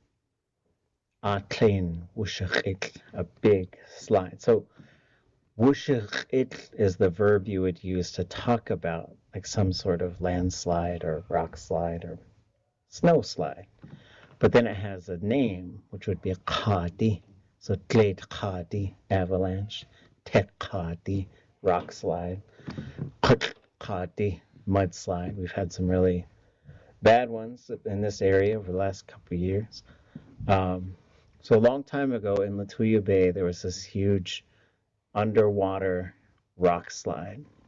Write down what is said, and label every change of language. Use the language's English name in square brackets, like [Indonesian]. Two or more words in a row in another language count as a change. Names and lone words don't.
[Tlingit] Tlein, wooch, [English] a big slide. So wooch is the verb you would use to talk about like some sort of landslide or rock slide or snow slide. But then it has a name, which would be Kuhaantí. So ʼatudli.átk, avalanche, ʼatudli, rock slide, Kuhaantí, mudslide. We've had some really bad ones in this area over the last couple of years. So a long time ago in Lituya Bay, there was this huge underwater rock slide.